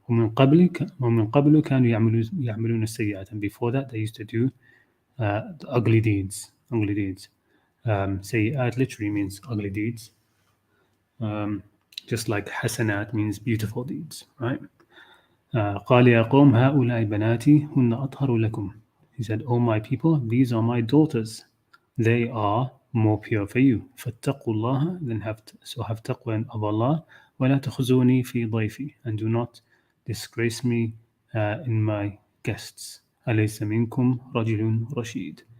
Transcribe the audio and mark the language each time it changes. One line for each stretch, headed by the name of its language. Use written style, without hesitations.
Arabic: وَمِن قَبْلُ كَانُوا يَعْمَلُونَ السَّيِّئَاتِ,
English: and before that they used to do the ugly deeds. Sayyi'at literally means ugly deeds. Just like hasanat means beautiful deeds, right?
Arabic: قال يا قوم هؤلاء بناتي هن أطهر لكم.
English: He said, "O my people, these are my daughters. They are more pure for you.
Arabic: فاتقوا الله,
English: then have taqwa of Allah.
Arabic: ولا تخزوني في ضيفي,
English: and do not disgrace me in my guests.
Arabic: أليس منكم رجل رشيد.